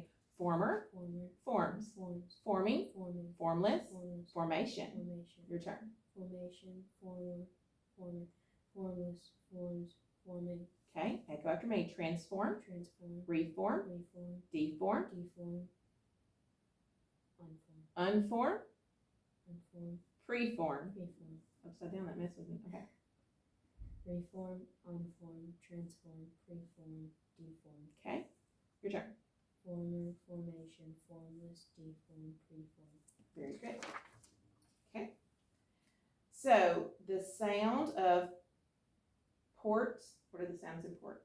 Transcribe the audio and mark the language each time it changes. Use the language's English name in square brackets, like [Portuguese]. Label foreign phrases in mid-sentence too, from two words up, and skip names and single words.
[English] Former, forms, forming, formless, formation. Your turn. Formation, former, formless, forms, forming, Okay, echo after me. Transform, transform, reform, reform, deform, deform, unform, unform, unform, preform. reform, Upside down, that messed with me. Okay. reform, unform, transform, preform, deform, Okay, your turn. former, formation, formless, deform, preform, Very good. Okay. So the sound of port, what are the sounds in port?